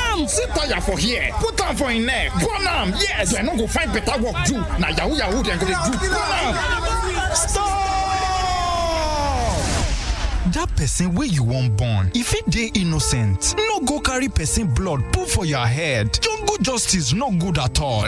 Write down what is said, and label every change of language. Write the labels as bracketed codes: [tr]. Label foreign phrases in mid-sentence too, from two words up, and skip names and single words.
[pcm] See tire for here. Put on for in neck. Burn am. Yes. You no go find better work do. Now yahoo dem go dey do. Burn am. Stop! That person where you won't born, if it dey innocent, no go carry person blood put for your head. Jungle justice no good at all.